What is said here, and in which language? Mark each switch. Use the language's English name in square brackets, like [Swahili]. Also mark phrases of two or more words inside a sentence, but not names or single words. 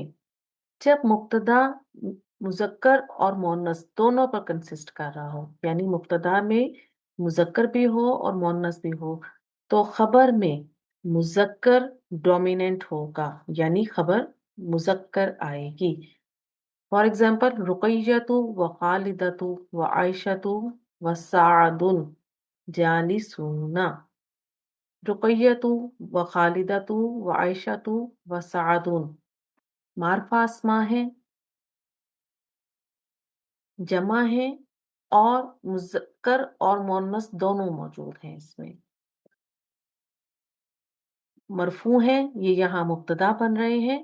[Urdu] جب مبتدا مذکر اور مؤنث دونوں پر کنسسٹ کر رہا ہو، یعنی مبتدا میں مذکر بھی ہو اور مؤنث بھی ہو، تو خبر میں مذکر ڈومیننٹ ہوگا، یعنی خبر مذکر آئے گی۔ [English] for example [Urdu] رقیۃ و خالدۃ و عائشۃ و سعد جالسون، رقیۃ و خالدۃ و عائشۃ و سعد معرفہ اسما ہے، جمع ہے اور مذکر اور مؤنث دونوں موجود ہیں اس میں۔ مرفوع ہے، یہ یہاں مبتدا بن رہے ہیں۔